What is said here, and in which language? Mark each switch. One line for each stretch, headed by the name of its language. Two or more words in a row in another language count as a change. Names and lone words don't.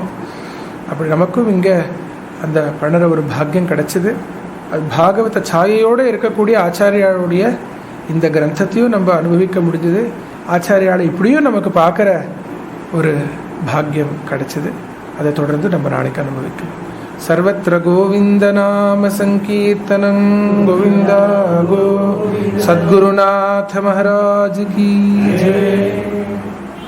Tamil: அப்படி நமக்கும் இங்கே அந்த பண்ணுற ஒரு பாக்கியம் கிடச்சிது. அது பாகவத சாயையோடு இருக்கக்கூடிய ஆச்சாரியாளுடைய இந்த கிரந்தத்தையும் நம்ம அனுபவிக்க முடிஞ்சது. ஆச்சாரியால் இப்படியும் நமக்கு பார்க்குற ஒரு பாக்கியம் கிடச்சிது. அதை தொடர்ந்து நம்ம நாளைக்கு அனுபவிக்கலாம்.
Sanskrit: सर्वत्र गोविंद नाम संकीर्तनं गोविंदा गो सद्गुरुनाथ
Hindi: महाराज की जय.